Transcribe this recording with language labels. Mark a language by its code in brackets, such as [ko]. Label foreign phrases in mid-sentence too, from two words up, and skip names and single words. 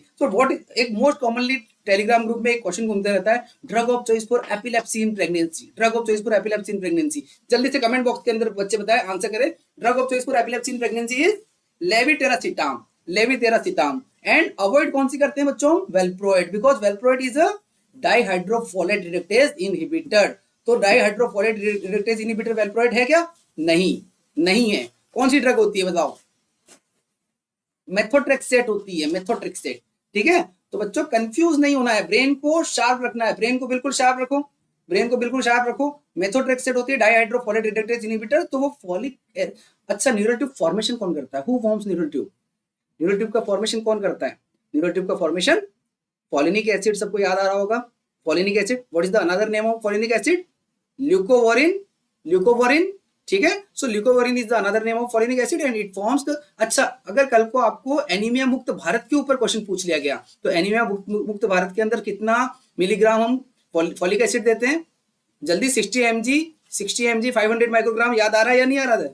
[en] तो what, एक most commonly Telegram group [hi] में एक [en] क्वेश्चन [hi] घूमते रहता है, [en] drug of choice for epilepsy in pregnancy, drug of choice for epilepsy in pregnancy. [hi] जल्दी से [en] comment box [hi] के अंदर बच्चे बताएं, आंसर करें। [en] drug of choice for epilepsy in pregnancy is levetiracetam, levetiracetam. and avoid [hi] कौन सी करते हैं बच्चों? [en] valproate, because valproate is a dihydrofolate reductase inhibitor. तो dihydrofolate reductase inhibitor valproate [hi] है क्या? नहीं है। कौन सी ड्रग होती है बताओ? मेथोट्रेक्सेट होती है, मेथोट्रेक्सेट, ठीक है। तो बच्चों कंफ्यूज नहीं होना है, ब्रेन को शार्प रखना है, ब्रेन को बिल्कुल शार्प रखो, मेथोट्रेक्सेट होती है [en] dihydrofolate reductase inhibitor. [hi] तो वो फॉलिक, अच्छा न्यूरोट्यूब फॉर्मेशन कौन करता है? [en] who forms neurotube? [hi] न्यूरोट्यूब का फॉर्मेशन कौन करता है? न्यूरोट्यूब का फॉर्मेशन [en] folinic acid, [hi] सबको याद आ रहा होगा। [en] folinic acid, what is the another name of folinic acid? leucovorin, [hi] ठीक है। [en] so leucovorin is the another name of folinic acid and it forms the, [hi] अच्छा अगर कल को आपको एनीमिया मुक्त भारत के ऊपर क्वेश्चन पूछ लिया गया तो एनीमिया मुक्त भारत के अंदर कितना मिलीग्राम हम [en] folic acid [hi] देते हैं? जल्दी 60 mg 500 माइक्रोग्राम, याद आ रहा है या नहीं आ रहा है?